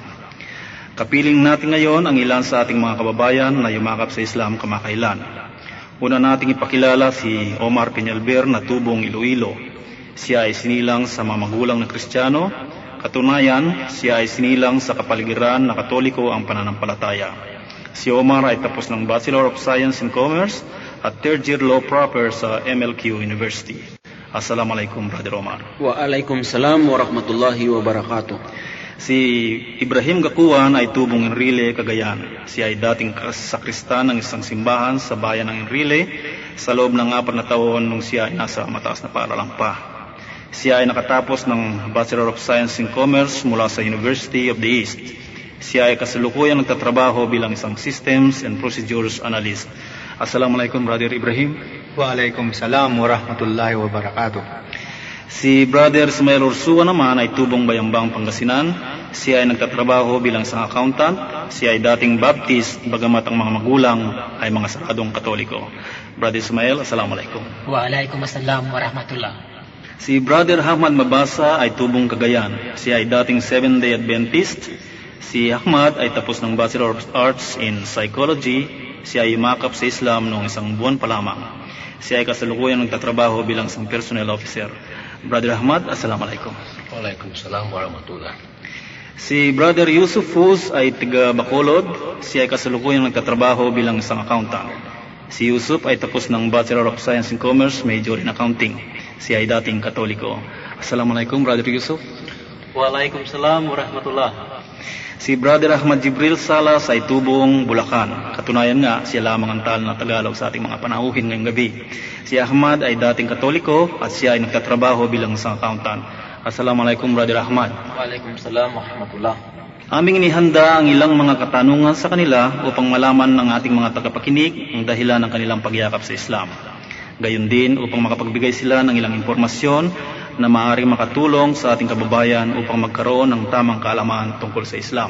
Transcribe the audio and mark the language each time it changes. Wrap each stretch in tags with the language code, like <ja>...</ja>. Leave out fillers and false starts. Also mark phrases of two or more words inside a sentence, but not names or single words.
<tl>Kapiling natin ngayon ang ilan sa ating mga kababayan na yumakap sa Islam kamakailan. Una nating ipakilala si Omar Peñalver na tubong Iloilo. Siya ay sinilang sa mga magulang na Kristiyano. Katunayan, siya ay sinilang sa kapaligiran na Katoliko ang pananampalataya. Si Omar ay tapos ng</tl> <en>Bachelor of Science in Commerce</en> <tl>at</tl> <en>third year law proper</en> <tl>sa MLQ University.</tl> <ar>Assalamualaikum, Brother Omar. وعليكم السلام ورحمة الله وبركاته.</ar> <tl>Si Ibrahim Gakuan ay tubong Enrile, Cagayan. Siya ay dating sakristan ng isang simbahan sa bayan ng Enrile sa loob ng 4 na taon nung siya ay nasa mataas na paaralan pa. Siya ay nakatapos ng</tl> <en>Bachelor of Science in Commerce</en> <tl>mula sa University of the East. Siya ay kasalukuyang nagtatrabaho bilang isang</tl> <en>Systems and Procedures Analyst.</en> <ar>Assalamualaikum, Brother Ibrahim. وعليكم السلام ورحمة الله وبركاته.</ar> <tl>Si Brother Ismael Ursua naman ay tubong Bayambang, Pangasinan. Siya ay nagtatrabaho bilang isang accountant. Siya ay dating Baptist, bagamat ang mga magulang ay mga saradong Katoliko.</tl> <ar>Brother Ismael, assalamualaikum. وعليكم السلام ورحمة الله.</ar> <tl>Si Brother Ahmad Mabasa ay tubong Cagayan. Siya ay dating Seventh-day Adventist. Si Ahmad ay tapos ng</tl> <en>Bachelor of Arts in Psychology.</en> <tl>Siya ay yumakap sa Islam noong 1 buwan pa lamang. Siya ay kasalukuyang nagtatrabaho bilang isang</tl> <en>personnel officer.</en> <ar>Brother Ahmad, assalamualaikum. وعليكم السلام ورحمة الله.</ar> <tl>Si Brother Yusuf Fuz ay tiga Bacolod. Siya ay kasalukuyang nagtatrabaho bilang isang accountant. Si Yusuf ay tapos ng</tl> <en>Bachelor of Science in Commerce, major in Accounting.</en> <tl>Siya ay dating Katoliko.</tl> <ar>Assalamualaikum, Brother Yusuf. وعليكم السلام ورحمة الله.</ar> <tl>Si Brother Ahmad Jibril Salas ay tubong Bulacan. Katunayan nga, siya lamang ang tal na Tagalog sa ating mga panauhin ngayong gabi. Si Ahmad ay dating Katoliko at siya ay nagtatrabaho bilang isang accountant.</tl> <ar>Assalamualaikum, Brother Ahmad. وعليكم السلام ورحمة الله.</ar> <tl>Aming inihanda ang ilang mga katanungan sa kanila upang malaman ng ating mga tagapakinig ang dahilan ng kanilang pagyakap sa Islam. Gayon din upang makapagbigay sila ng ilang impormasyon na maaaring makatulong sa ating kababayan upang magkaroon ng tamang kaalaman tungkol sa Islam.</tl>